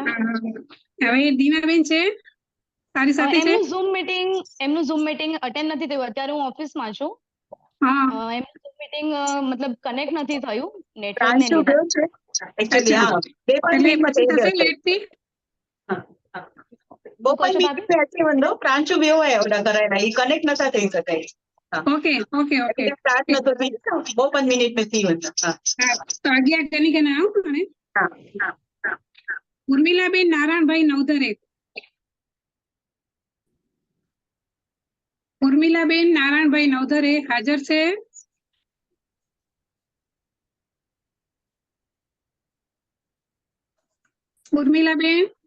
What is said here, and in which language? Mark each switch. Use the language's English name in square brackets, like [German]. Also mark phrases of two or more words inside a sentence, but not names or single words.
[Gujarati] હવે દીનાબેન છે તારી સાથે છે? એમનું [English] Zoom meeting attend [Gujarati] નથી થયું. અત્યારે હું ઓફિસમાં છું. હા, એમનું [English] Zoom meeting [Gujarati] મતલબ કનેક્ટ નથી થયું નેટવર્કને પ્રાંશુ લીધે. ગયો છે એકચ્યુઅલી. અચ્છા. હા, 2-5 એટલે મિનિટમાં પછી થઈ થશે જશે. લેટથી? શું કહો 2-5 છો મિનિટ ભાભી? [Sindhi] में अची वञो. प्रांशु वियो आहे ओॾा कराइण, ही कनेक्ट नथा थई सघनि. हा, [English] OK OK OK. [Gujarati] એટલે સ્ટાર્ટ નતો થઈ. 2-5 મિનિટ [Sindhi] में थी वञे. हा [Gujarati] હા, તો 11 જણી કે ના આવું મને? [Sindhi] हा हा हा. [Gujarati] ઉર્મિલાબેન નારાયણભાઈ નવધરે. ઉર્મિલાબેન નારાયણભાઈ નવધરે હાજર છે? ઉર્મિલાબેન?